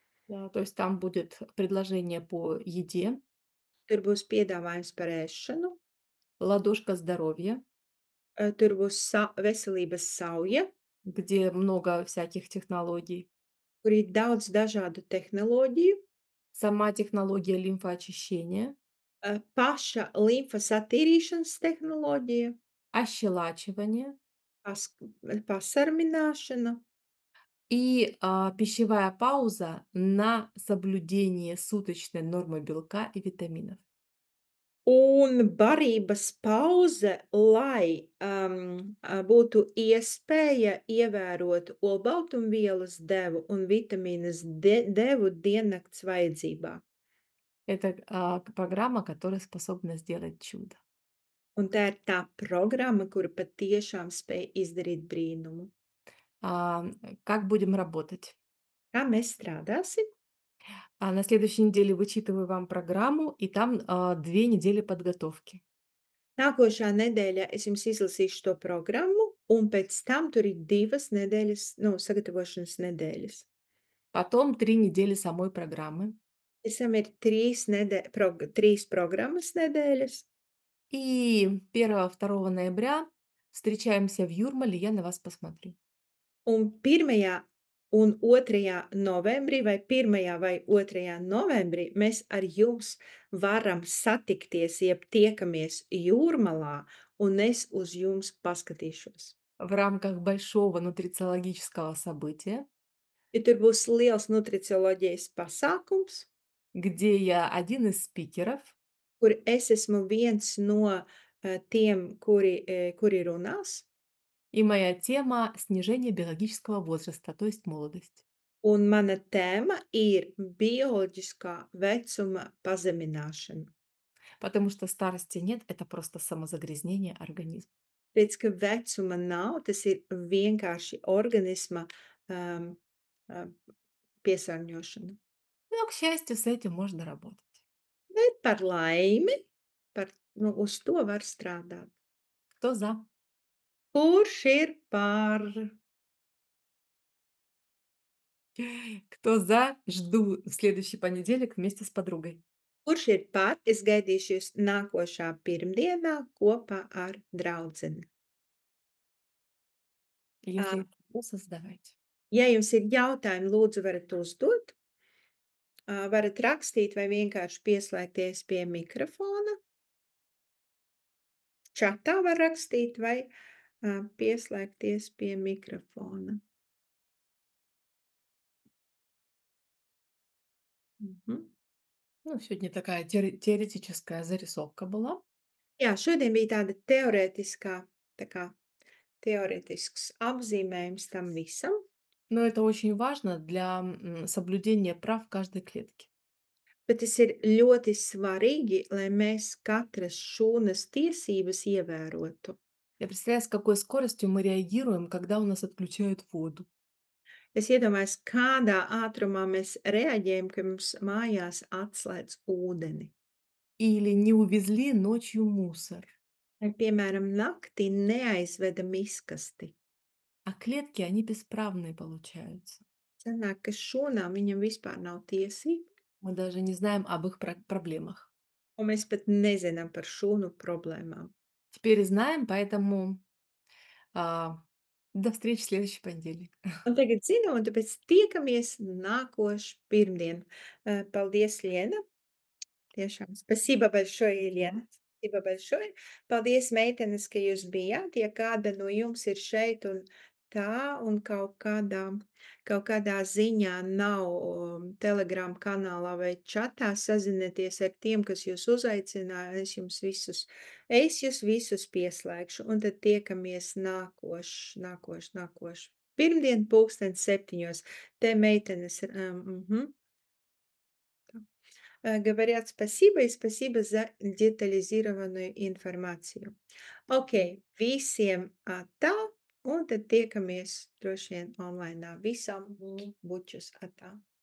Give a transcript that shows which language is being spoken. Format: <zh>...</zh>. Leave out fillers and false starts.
<ru>Да, то есть там будет предложение по еде,</ru> <lv>Tur būs piedāvājums par ēšanu,</lv> <ru>ладошка здоровья,</ru> <lv>tur būs veselības sauja,</lv> <ru>где много всяких технологий,</ru> <lv>kur ir daudz dažādu tehnoloģiju,</lv> <ru>сама технология лимфоочищения,</ru> <lv>paša limfas attīrīšanas tehnoloģija,</lv> <ru>ощелачивание</ru> <lv>pas pasarmināšana.</lv> <ru>и пищевая пауза на соблюдение суточной нормы белка и витаминов.</ru> <lv>Un barības pauze, lai, būtu iespēja ievērot olbaltumvielas devu un vitamīnas devu diennakts vajadzībā.</lv> <ru>Это программа, которая способна сделать чудо.</ru> <lv>Un tā ir tā programma, kura patiešām spēj izdarīt brīnumu.</lv> <ru>Как будем работать?</ru> <lv>Kā mēs strādāsim?</lv> <ru>На следующей неделе вычитываю вам программу, и там 2 недели подготовки.</ru> <lv>Nākošā nedēļā es jums izlasīšu to programmu, un pēc tam tur ir 2 nedēļas, sagatavošanas nedēļas.</lv> <ru>Потом 3 недели самой программы.</ru> <lv>Pēc tam ir 3 programmas nedēļas.</lv> <ru>И 1-2 ноября встречаемся в Юрмале, я на вас посмотрю.</ru> <lv>Un 1. un 2. novembrī vai 1. vai 2. novembrī mēs ar jums varam satikties, jeb tiekamies Jūrmalā, un es uz jums paskatīšos.</lv> <ru>В рамках большого нутрициологического события,</ru> <lv>Ja tur būs liels nutricioloģijas pasākums,</lv> <ru>где я один из спикеров,</ru> <lv>kur es esmu viens no, tiem, kuri runās,</lv> <ru>и моя тема — снижение биологического возраста, то есть молодость.</ru> <lv>un mana tēma ir bioloģiskā vecuma pazemināšana.</lv> <ru>Потому что старости нет, это просто самозагрязнение организма.</ru> <lv>Redz, ka vecuma nav, tas ir vienkārši organisma, um, piesārņošana.</lv> <ru>Но, к счастью, с этим можно работать.</ru> <lv>Bet par laimi, uz to var strādāt.</lv> <ru>Кто за? Kurš ir par? Кто за? Жду в следующий понедельник вместе с подругой.</ru> <lv>Kurš ir par? Es gaidīšu jūs nākošā pirmdienā kopā ar draudzeni.</lv> <ru>Если Ā, есть вопросы, задавайте.</ru> <lv>Ja jums ir jautājumi, lūdzu, varat uzdot. Varat rakstīt vai vienkārši pieslēgties pie mikrofona. Čatā var rakstīt vai, pieslēgties pie mikrofona. Mhm.</lv> <ru>Ну, сегодня такая теоретическая зарисовка была.</ru> <lv>Jā, šodien bija tāda teorētiskā, tā kā teorētisks apzīmējums tam visam,</lv> <ru>Но это очень важно для соблюдения прав каждой клетки.</ru> <lv>bet tas ir ļoti svarīgi, lai mēs katras šūnas tiesības ievērotu.</lv> <ru>Я представляю, с какой скоростью мы реагируем, когда у нас отключают воду.</ru> <lv>Es iedomājos, kādā ātrumā mēs reaģējam, kad mums mājās atslēdz ūdeni.</lv> <ru>Или не увезли ночью мусор.</ru> <lv>Vai, piemēram, naktī neaizveda miskasti.</lv> <ru>А клетки, они бесправные получаются.</ru> <lv>Sanāk, ka šūnām viņam vispār nav tiesību,</lv> <ru>Мы даже не знаем об их проблемах.</ru> <lv>un mēs pat nezinām par šūnu problēmām.</lv> <ru>Теперь знаем, поэтому до встречи в следующий понедельник.</ru> <lv>Un tagad zinu, un tāpēc tiekamies nākošu pirmdienu. Paldies, Liena! Tiešām.</lv> <ru>Спасибо большое, Елена. Спасибо большое.</ru> <lv>Paldies, meitenes, ka jūs bijāt. Ja kāda no jums ir šeit un tā, un kaut kādā ziņā nav Telegram kanālā vai čatā, sazinieties ar tiem, kas jūs uzaicināja. Es jūs visus pieslēgšu, un tad tiekamies nākošu. Pirmdien 7:00. Te meitenes,</lv> <ru>говорят спасибо и спасибо за детализированную информāciju.</ru> <lv>Ok, visiem atā, un tad tiekamies droši vien onlainā. Visam bučus atā.</lv>